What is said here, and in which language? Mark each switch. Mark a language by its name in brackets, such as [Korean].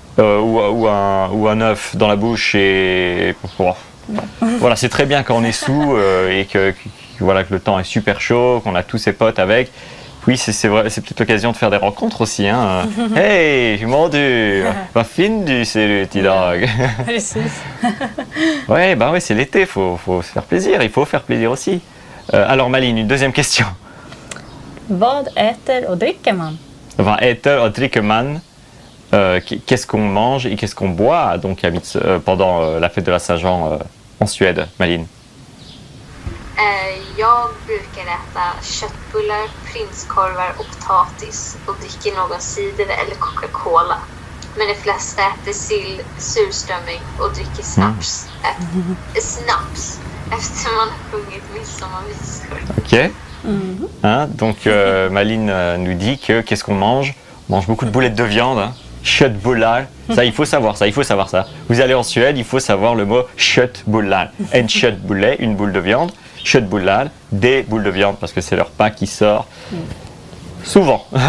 [French] ou un œuf dans la bouche et voilà, c'est très bien quand on est sous et voilà, que le temps est super chaud, qu'on a tous ses potes avec. Oui, c'est vrai, c'est peut-être l'occasion de faire des rencontres aussi. [Swedish] Hein. Hey, [French] j'ai mordu. [Swedish] Vad fin du ser ut idag. Precis. [French] Ouais, bah ouais, c'est l'été, faut se faire plaisir. Il faut faire plaisir aussi. Alors Malin, une deuxième question. [Swedish] Vad äter och dricker man? Vad äter och dricker man? [French] Qu'est-ce qu'on mange et qu'est-ce qu'on boit donc pendant la fête de la Saint-Jean en Suède, Malin? [Swedish] Jag brukar äta köttbullar, prinskorvar och potatis och dricker någon cider eller Coca-Cola. Men de flesta äter sill, surströmming och dricker snaps. Snaps efter man har sjungit midsommarvisor. [French] Ok. Hein, donc Malin nous dit que qu'est-ce qu'on mange? On mange beaucoup de boulettes de viande. Hein. Köttbullar. Ça, il faut savoir ça. Vous allez en Suède, il faut savoir le mot köttbullar. En köttbulle, une boule de viande. Köttbullar, des boules de viande, parce que c'est leur repas qui sort souvent.